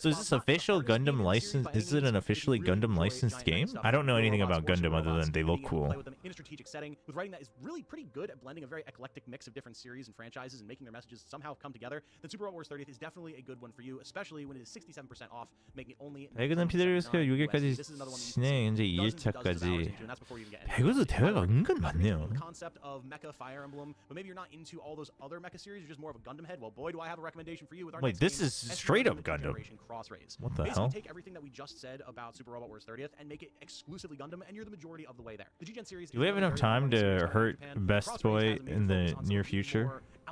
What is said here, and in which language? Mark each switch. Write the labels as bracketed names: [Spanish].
[English] So is this official Gundam license? Is it an officially Gundam licensed game? I don't know anything about Gundam other than they look cool. In a strategic setting, with writing that is really pretty good at blending a very eclectic mix of different series and franchises and making their messages somehow come together, then Super Robot Wars 30th is definitely a good one for you, especially when it is 67% off, making it only [Korean] 배그는 진행 현재 2일차까지. 배그도 대회가 은근 많네요. [English] Concept of mecha Fire Emblem, but maybe you're not into all those other mecha series, you're just more of a Gundam head. Well, boy, do I have a recommendation for you with our Wait, this is straight up Gundam. What the hell? Take everything that we just said about Super Robot Wars 30th and make it exclusively Gundam, and you're the majority of the way there. The G-Gen series. Do we have enough time to hurt Best Boy in the near future?